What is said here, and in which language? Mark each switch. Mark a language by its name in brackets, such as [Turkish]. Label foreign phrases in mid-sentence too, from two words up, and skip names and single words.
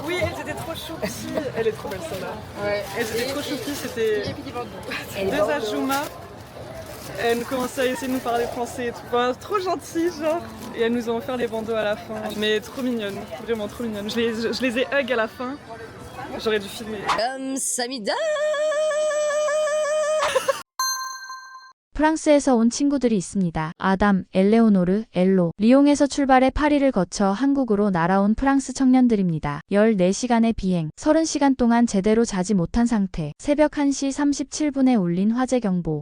[French] Oui, elles étaient trop choupies. Elle est trop belle celle-là. Ouais. Elles étaient trop choupies, c'était Et puis des bandeaux. deux Ajouma. Elles commençaient à essayer de nous parler français et tout. Enfin, trop gentilles, genre. Et elles nous ont offert les bandeaux à la fin. Mais trop mignonnes, vraiment trop mignonnes. Je les ai hug à la fin. J'aurais dû filmer. [Korean] 감사합니다. 프랑스에서 온 친구들이 있습니다. 아담, 엘레오노르, 엘로. 리옹에서 출발해 파리를 거쳐 한국으로 날아온 프랑스 청년들입니다. 14시간의 비행, 30시간 동안 제대로 자지 못한 상태, 새벽 1시 37분에 울린 화재 경보.